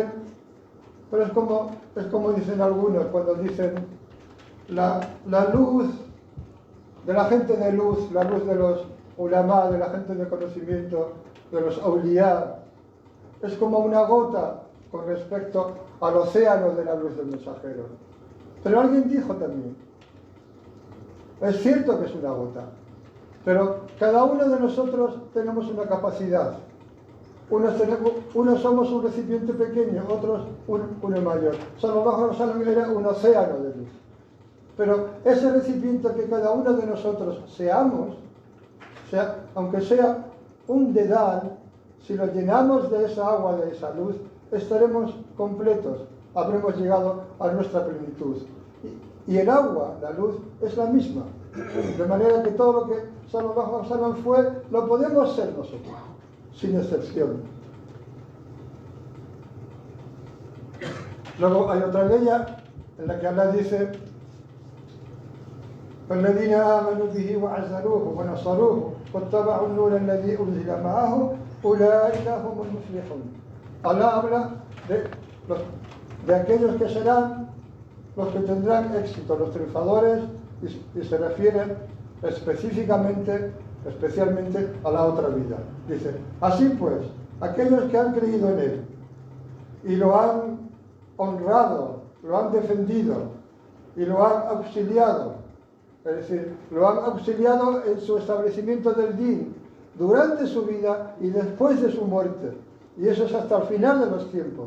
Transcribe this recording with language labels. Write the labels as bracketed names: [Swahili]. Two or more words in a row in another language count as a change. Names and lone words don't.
[Spanish] Pero es como dicen algunos cuando dicen la luz de la gente de luz, la luz de los ulama, de la gente de conocimiento, de los awliya, es como una gota con respecto al océano de la luz del mensajero. Pero alguien dijo también, es cierto que es una gota, pero cada uno de nosotros tenemos una capacidad. Unos somos un recipiente pequeño, otros uno mayor. [Arabic] صلى الله عليه وسلم [Spanish] era un océano de luz. Pero ese recipiente que cada uno de nosotros seamos, aunque sea un dedal, si lo llenamos de esa agua, de esa luz, estaremos completos, habremos llegado a nuestra plenitud. Y el agua, la luz, es la misma. De manera que todo lo que [Arabic] صلى الله عليه وسلم [Spanish] fue, lo podemos ser nosotros, sin excepción. Luego hay otra ley en la que Allah dice: [Arabic] فالذين آمنوا به وعزروه ونصروه واتبعوا النور الذي أنزل معه أولئك هم المفلحون. [Spanish] Allah habla de aquellos que serán los que tendrán éxito, los triunfadores, y se refiere especialmente a la otra vida. Dice: así pues, aquellos que han creído en Él y lo han honrado, lo han defendido y lo han auxiliado, es decir, lo han auxiliado en su establecimiento del din durante su vida y después de su muerte, y eso es hasta el final de los tiempos.